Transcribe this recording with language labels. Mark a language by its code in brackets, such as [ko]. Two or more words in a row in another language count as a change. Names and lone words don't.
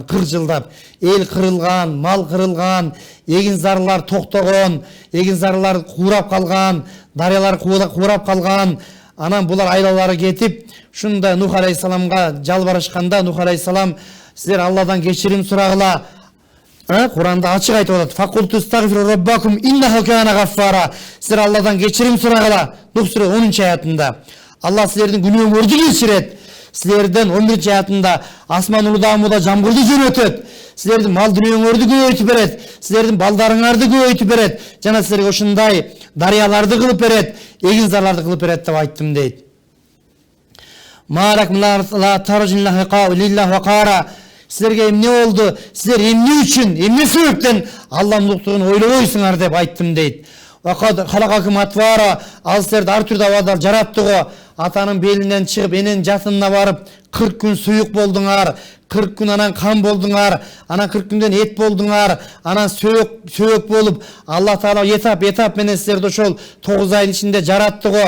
[ky] 40 жылдап эл кырылган, мал кырылган, эгин зарлар токтогон, эгин зарлар куурап калган, дарыялар куурап калган. Анан булар айлалары кетип, шунда Нух алейхисаламга жалбарышканда Нух алейхисалам силер Алладан кечирим сурагыла. Куранда ачык айтып атат. [ar] فقلت استغفروا ربكم إنه كان غفارا. [ky] Силер Алладан кечирим сурагыла. Нух сура 10 аятында. Алла силердин күнөөңөрдү кечирет. Силерден 11 аятында асман удаа-муда жамгырды жөнөтөт. Силердин мал дүнүйөңөрдү көбөйтүп берет. Силердин балдарыңарды көбөйтүп берет. Жана силерге ушундай дарыяларды кылып берет, эгин зарларды кылып берет деп айттым дейт. [ar] ما لكم لا ترجون لله وقارا. [ky] Силерге эмне болду? Силер эмне үчүн, эмне себептен Алланын улуктугун ойлобойсуңар деп айттым дейт. [ar] خلقكم أطوارا, [ky] ал силерди ар түрдүү абадар жаратты го. Атанын белинен чыгып, эненин жатынына барып, 40 күн суюк болдуңар, 40 күн анан кан болдуңар, анан 40 күндөн эт болдуңар, анан сөйөк болуп, Аллах Таала этап менен силерди ошол 9 айдын ичинде жаратты го.